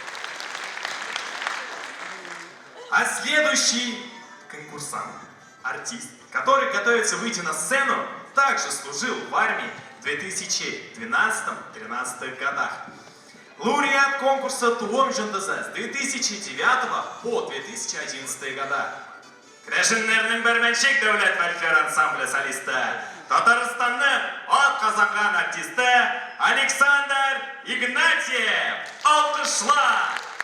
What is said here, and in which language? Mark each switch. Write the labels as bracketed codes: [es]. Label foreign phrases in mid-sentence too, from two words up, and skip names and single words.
[ru] А следующий конкурсант, артист, который готовится выйти на сцену, также служил в армии в 2012-2013 годах. Лауреат конкурса «Туом Жындызы» с 2009 по 2011 года. [tt] Крәшеннәрнең Бәрмәнчек дәүләт фольклор ансамбле солисты, Татарстанның ат казакан артисты Александр Игнатьев. Алкышлар!